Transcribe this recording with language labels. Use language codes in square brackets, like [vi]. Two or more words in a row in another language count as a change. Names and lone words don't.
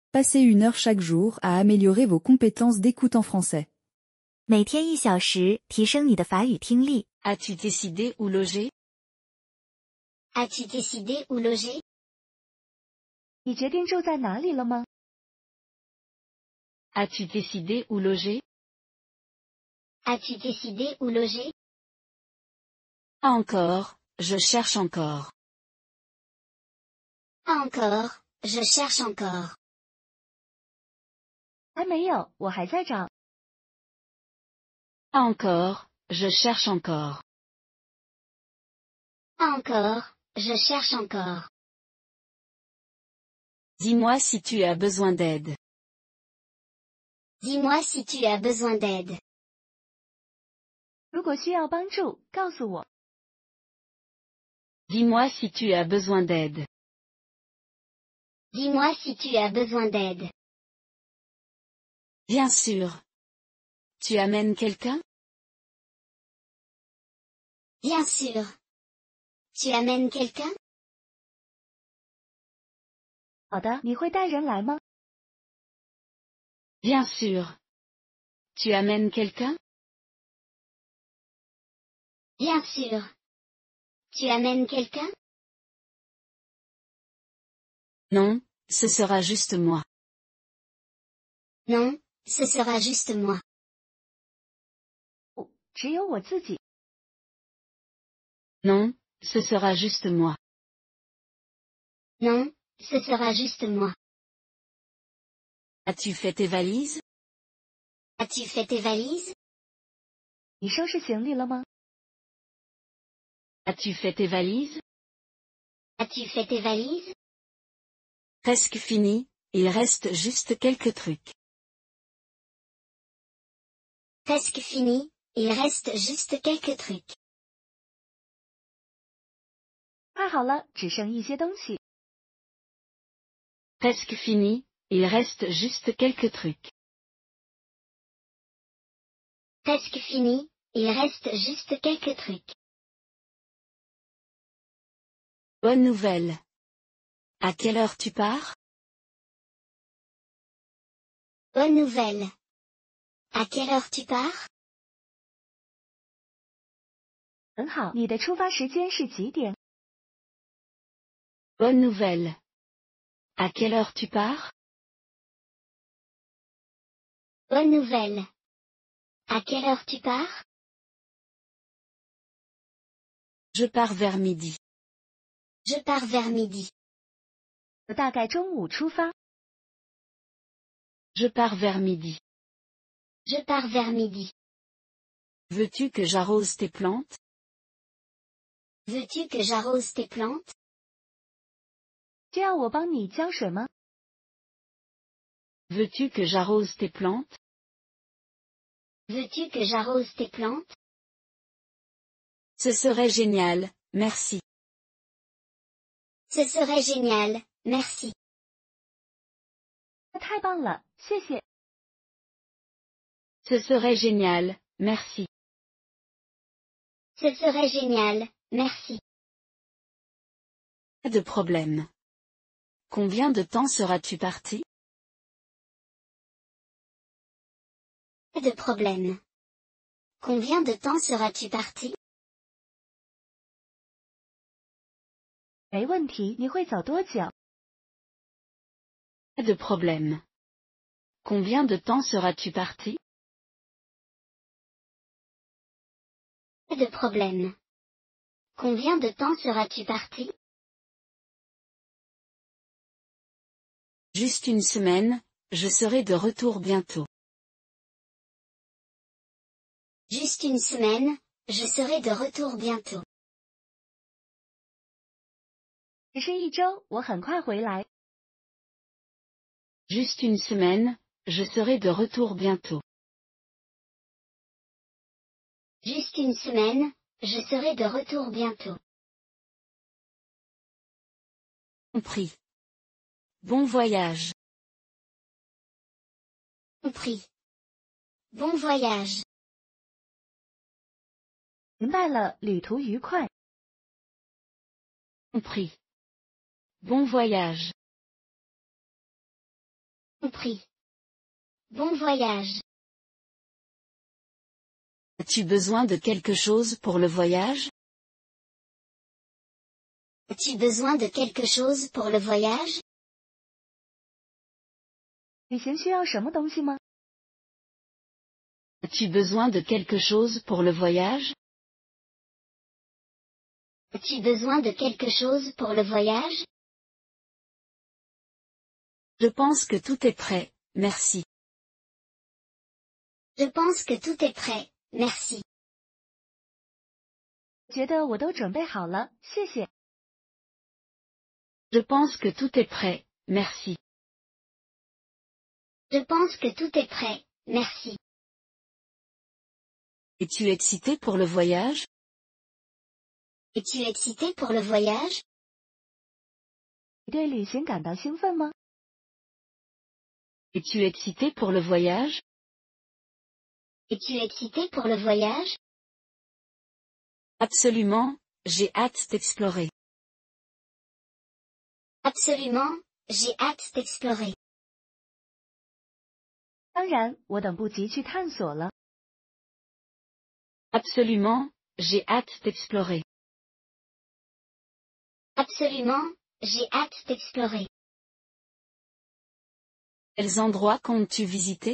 [fr] Passez 1 heure chaque jour à améliorer vos compétences d'écoute en français. [zh] 每天1小时，提升你的法语听力。 [fr] As-tu décidé où loger? As-tu décidé où loger? [zh] 你决定住在哪里了吗？ [fr] As-tu décidé où loger? As-tu décidé où loger? Pas encore, je cherche encore. Pas encore, je cherche encore. [zh] 还没有，我还在找。 [fr] Pas encore, je cherche encore. Pas encore, je cherche encore. Dis-moi si tu as besoin d'aide. Dis-moi si tu as besoin d'aide. [zh] 如果需要帮助，告诉我。 [fr] Dis-moi si tu as besoin d'aide. Dis-moi si tu as besoin d'aide. Bien sûr. Tu amènes quelqu'un? Bien sûr. Tu amènes quelqu'un? [zh] 好的，你会带人来吗？ [fr] Bien sûr. Tu amènes quelqu'un? Bien sûr. Tu amènes quelqu'un? Non, ce sera juste moi. Non, ce sera juste moi. [zh] 不，只有我自己。 [fr] Non, ce sera juste moi. Non, ce sera juste moi. As-tu fait tes valises? As-tu fait tes valises? [zh] 你收拾行李了吗？ [fr] As-tu fait tes valises? As-tu fait tes valises? Presque fini, il reste juste quelques trucs. Presque fini, il reste juste quelques trucs. [zh] 快好了，只剩一些东西。 [fr] Presque fini, il reste juste quelques trucs. Presque fini, il reste juste quelques trucs. Bonne nouvelle. À quelle heure tu pars? Bonne nouvelle. À quelle heure tu pars? [zh] 很好，你的出发时间是几点？ [fr] Bonne nouvelle. À quelle heure tu pars? Bonne nouvelle. À quelle heure tu pars? Je pars vers midi. Je pars vers midi. [zh] 我大概中午出发。 [fr] Je pars vers midi. Je pars vers midi. Veux-tu que j'arrose tes plantes? Veux-tu que j'arrose tes plantes? [zh] 需要我帮你浇水吗？ [fr] Veux-tu que j'arrose tes plantes? Veux-tu que j'arrose tes plantes? Ce serait génial, merci. Ce serait génial, merci. [zh] 太棒了，谢谢。 [fr] Ce serait génial, merci. Ce serait génial, merci. Pas de problème. Combien de temps seras-tu parti? Pas de problème. Combien de temps seras-tu parti? [zh] 没问题，你会走多久？ [fr] Pas de problème. Combien de temps seras-tu parti? Pas de problème. Combien de temps seras-tu parti? Juste une semaine, je serai de retour bientôt. Juste une semaine, je serai de retour bientôt. [zh] 只是一周，我很快回来。 [fr] Juste une semaine, je serai de retour bientôt. Juste une semaine, je serai de retour bientôt. Compris. Bon voyage. Compris. Bon voyage. [zh] 明白了，旅途愉快。 [fr] Compris. Bon voyage. compris. Bon voyage. As-tu besoin de quelque chose pour le voyage? As-tu besoin de quelque chose pour le voyage? [zh] 旅行需要什么东西吗？ [fr] As-tu besoin de quelque chose pour le voyage? As-tu besoin de quelque chose pour le voyage? Je pense que tout est prêt, merci. Je pense que tout est prêt, merci. [zh] 觉得我都准备好了，谢谢。 [fr] Je pense que tout est prêt, merci. Je pense que tout est prêt, merci. Es-tu excité pour le voyage? Es-tu excité pour le voyage? [zh] 你对旅行感到兴奋吗？ [fr] Es-tu excité pour le voyage? Es-tu excité pour le voyage? Absolument, j'ai hâte d'explorer. Absolument, j'ai hâte d'explorer. [zh] 当然，我等不及去探索了。 [fr] Absolument, j'ai hâte d'explorer. Absolument, j'ai hâte d'explorer. Quels endroits comptes-tu visiter?